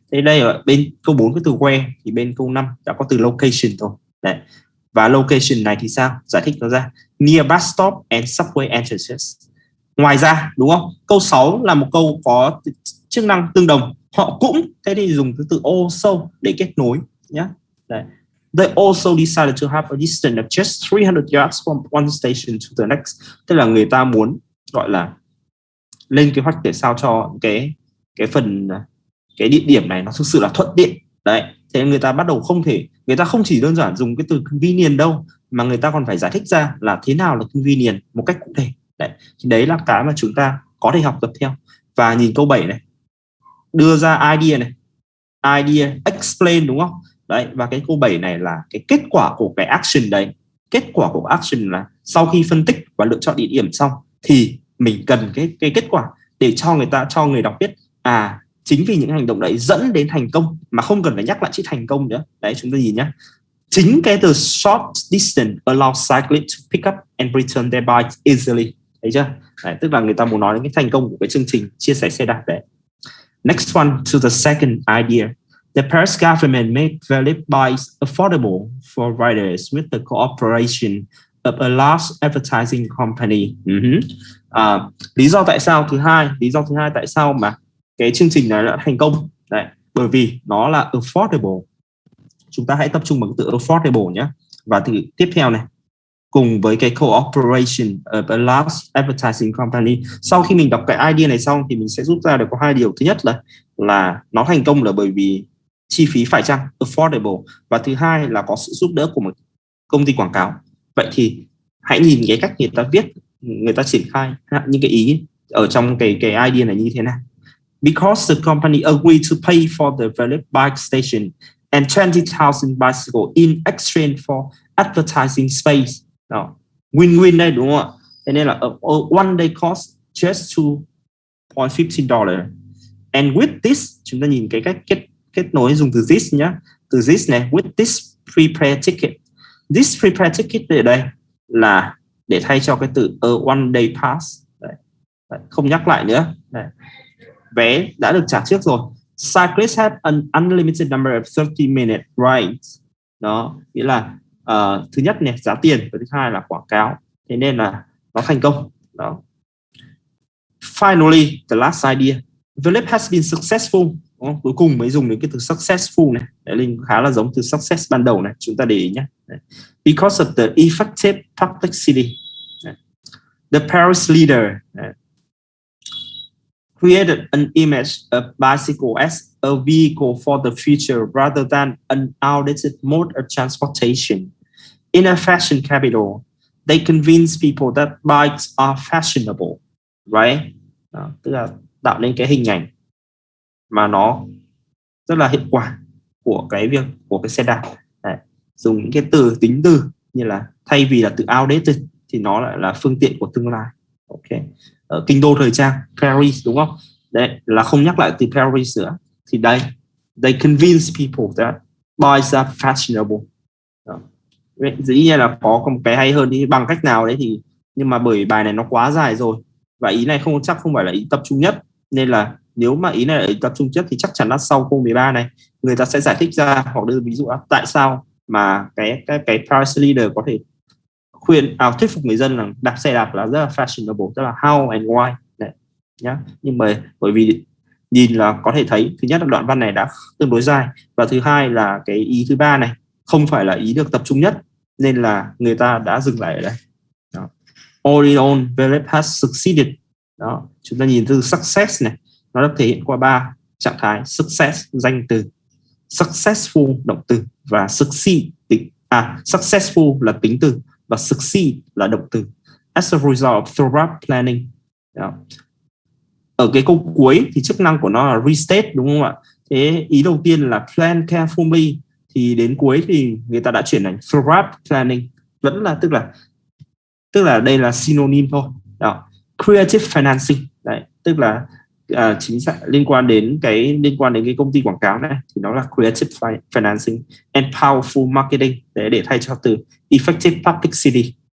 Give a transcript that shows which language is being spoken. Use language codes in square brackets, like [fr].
[vi] Thế đây ở bên câu 4 cái từ where thì bên câu 5 đã có từ location thôi. Đấy. Và location này thì sao? Giải thích nó ra. [en] Near bus stop and subway entrances. [vi] Ngoài ra, đúng không? Câu 6 là một câu có chức năng tương đồng. Họ cũng, thế thì dùng cái từ also để kết nối nhé. Đấy. [en] They also decided to have a distance of just 300 yards from one station to the next. [vi] Tức là người ta muốn gọi là lên kế hoạch để sao cho cái địa điểm này nó thực sự là thuận tiện. Đấy, thế người ta bắt đầu người ta không chỉ đơn giản dùng cái từ convenient đâu, mà người ta còn phải giải thích ra là thế nào là convenient một cách cụ thể. Đấy là cái mà chúng ta có thể học tập theo. Và nhìn câu 7 này, đưa ra idea explain, đúng không? Đấy, và cái câu 7 này là cái kết quả của cái action đấy. Kết quả của action là sau khi phân tích và lựa chọn địa điểm xong thì mình cần cái kết quả để cho người đọc biết chính vì những hành động đấy dẫn đến thành công mà không cần phải nhắc lại chữ thành công nữa. Đấy, chúng ta nhìn nhé. Chính cái từ [en] short distance allow cyclists to pick up and return their bikes easily. [vi] Thấy chưa? Đấy, tức là người ta muốn nói đến cái thành công của cái chương trình chia sẻ xe đạp đấy. [en] Next one to the second idea. The Paris government made valid bikes affordable for riders with the cooperation of a large advertising company. [vi] Lý do tại sao thứ hai tại sao mà cái chương trình này đã thành công? Đấy, bởi vì nó là affordable. Chúng ta hãy tập trung vào cái từ affordable nhé. Và từ tiếp theo này, cùng với cái [en] cooperation of a large advertising company. [vi] Sau khi mình đọc cái idea này xong thì mình sẽ rút ra được có 2 điều. Thứ nhất là nó thành công là bởi vì chi phí phải chăng, affordable, và thứ hai là có sự giúp đỡ của một công ty quảng cáo. Vậy thì hãy nhìn cái cách người ta viết, người ta triển khai những cái ý ở trong cái idea này như thế nào. [en] Because the company agreed to pay for the Philip bike station and 20,000 bicycle in exchange for advertising space. [vi] Đó. Win-win đây đúng không ạ? Thế nên là [en] one day cost just $2.50. And with this, [vi] chúng ta nhìn cái cách kết nối dùng từ this nhá. Từ this này, [en] with this prepaid ticket. [vi] This prepaid ticket ở đây là để thay cho cái từ one day pass. Đấy, không nhắc lại nữa. Đấy. Vé đã được trả trước rồi. [en] Cyclists have an unlimited number of 30-minute rides. [vi] Đó, nghĩa là thứ nhất này giá tiền, và thứ hai là quảng cáo. Thế nên là nó thành công. Đó. [en] Finally, the last idea. Philip has been successful. [vi] Đó, cuối cùng mới dùng đến cái từ successful này. Đấy, Linh khá là giống từ success ban đầu này. Chúng ta để ý nhé. [en] Because of the effective publicity. The Paris leader created an image of bicycle as a vehicle for the future rather than an outdated mode of transportation. In a fashion capital, they convince people that bikes are fashionable, right? [vi] Đó, tức là tạo nên cái hình ảnh mà nó rất là hiệu quả của cái việc của cái xe đạp. Đấy, dùng những cái tính từ như là thay vì là từ outdated thì nó lại là phương tiện của tương lai. Ok, ở kinh đô thời trang Paris đúng không? Đấy là không nhắc lại từ Paris nữa. Thì đây, [en] they convince people that bikes are fashionable. [vi] Dĩ nhiên là có một cái hay hơn thì bằng cách nào đấy thì, nhưng mà bởi bài này nó quá dài rồi và ý này chắc không phải là ý tập trung nhất, nên là nếu mà ý này là ý tập trung nhất thì chắc chắn là sau câu 13 này người ta sẽ giải thích ra hoặc đưa ví dụ tại sao mà cái Paris leader có thể thuyết phục người dân là đạp xe đạp là rất là fashionable, tức là [en] how and why [vi] đấy nhá. Nhưng mà bởi vì nhìn là có thể thấy, thứ nhất là đoạn văn này đã tương đối dài, và thứ hai là cái ý thứ ba này không phải là ý được tập trung nhất, nên là người ta đã dừng lại ở đây. Đó. [en] All in all, Philip has succeeded. [vi] Đó, chúng ta nhìn từ success này, nó được thể hiện qua 3 trạng thái: success danh từ, successful động từ, và succeed successful là tính từ, và succeed là động từ. [en] As a result of thorough planning. [vi] Đó. Ở cái câu cuối thì chức năng của nó là restate đúng không ạ? Thế ý đầu tiên là plan carefully, thì đến cuối thì người ta đã chuyển thành thorough planning, vẫn là tức là đây là synonym thôi. Đó. Creative financing, đấy, tức là chính xác liên quan đến cái công ty quảng cáo này thì nó là creative financing, [en] and powerful marketing [vi] để thay cho từ effective publicity.